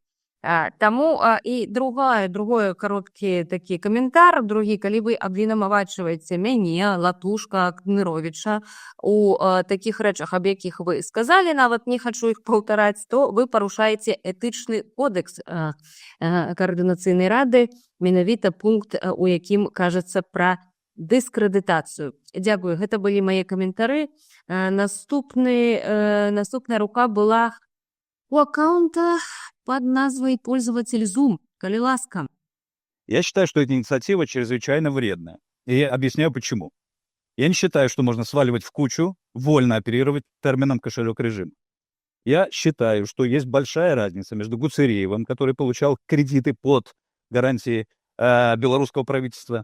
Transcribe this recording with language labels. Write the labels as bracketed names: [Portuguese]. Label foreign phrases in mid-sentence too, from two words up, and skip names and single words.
[Belarusian] Таму і другое кароткі такі каментар, другі, калі вы абвінавачваеце мяне, Латушка, Кныровіча у такіх рэчах, аб якіх вы сказалі, нават не хачу іх паўтараць, то вы парушаеце этычны кодекс Каардынацыйнай рады, менавіта пункт, у якім кажацца пра дыскрэдытацыю. Дзякую, гэта былі мае каментары. Наступная рука была [Russian] у аккаунта под [Belarusian] назвой «Пользователь Zoom». Коли ласка. [Russian] Я считаю, что эта инициатива чрезвычайно вредная. И я объясняю почему. Я не считаю, что можно сваливать в кучу, вольно оперировать термином кошелек-режим. Я считаю, что есть большая разница между Гуцериевым, который получал кредиты под гарантии белорусского правительства.